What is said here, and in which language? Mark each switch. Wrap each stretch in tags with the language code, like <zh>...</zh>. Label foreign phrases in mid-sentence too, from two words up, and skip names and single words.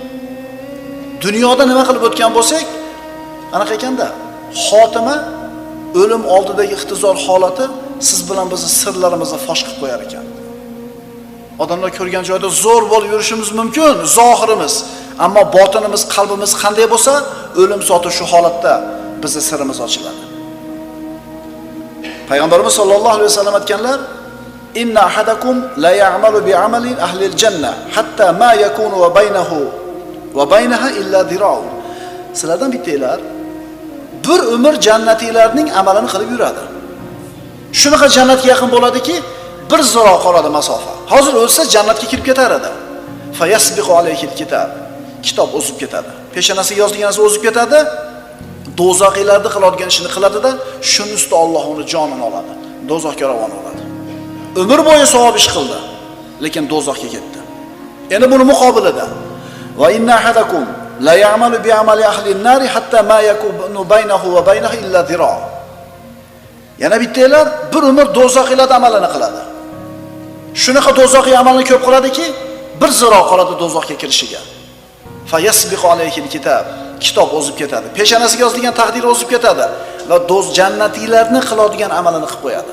<uz>Dunyoda nima qilib o'tgan bo'lsak, anaqa ekanda, xotima o'lim oldidagi ixtizor holati siz bilan bizning sirlarimizni fosh qilib qo'yar ekan. Odamlar ko'rgan joyda zo'r bo'lib yurishimiz mumkin, zohirimiz, ammo botinimiz, qalbimiz qanday bo'lsa, o'lim zoti shu holatda bizning sirimiz ochiladi. Payg'ambarimiz</uz> <ar>صلى الله عليه وسلم</ar> <uz>aytganlar:</uz> <ar>"إن أحدكم ليعمل بعمل أهل الجنة حتى ما يكون وبينها إلا ذراع."</ar> <uz>Sizlardan bittanglar bir umr jannatiylarning amalini qilib yuradi. Shunaqa jannatga yaqin bo'ladiki, bir ziro qoladi masofa. Hozir o'lsa jannatga kirib ketar edi.</uz> <ar>فيسبق عليه الكتاب.</ar> <uz>Kitob o'zib ketadi. Peshonasiga yozilgan narsa o'zib ketadi. Do'zaxiylarda qiladigan ishini qiladida, shuni ustida Alloh uni jonini oladi. Do'zaxga ravona oladi. Umr bo'yi savob ish qildi, lekin do'zaxga ketdi. Endi buni muqobilida</uz> <ar>وإن أحدكم ليعمل بعمل أهل النار حتى ما يكون بينه وبينه إلا ذراع.</ar> <uz>Yana bittanglar bir umr do'zaxiylar amalini qiladi. Shunaqa do'zaxiy amalni ko'p qiladiki, bir ziro qoladi do'zaxga kirishiga.</uz> <ar>فيسبق عليه الكتاب.</ar> <uz>Kitob o'zib ketadi. Peshonasiga yozilgan taqdir o'zib ketadi va jannatiylarni qiladigan amalini qilib qo'yadi.</uz>